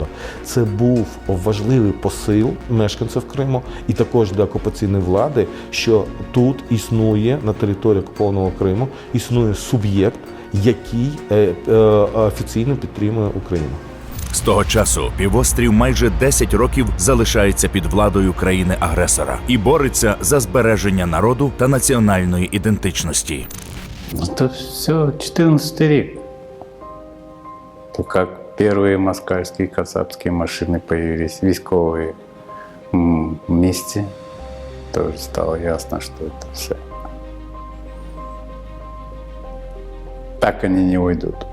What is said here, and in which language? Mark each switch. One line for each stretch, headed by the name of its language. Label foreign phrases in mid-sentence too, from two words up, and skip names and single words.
Ukrainian: Це був важливий посил мешканців Криму і також для окупаційної влади, що тут існує, на території окупованого Криму, існує суб'єкт, який офіційно підтримує Україну. З того часу півострів майже 10 років залишається під владою країни-агресора і бореться за збереження народу та національної ідентичності.
Russian: Это все 14 век. То как первые москальские кацапские машины появились, військовые вместе, тоже стало ясно, что это все. Так они не уйдут.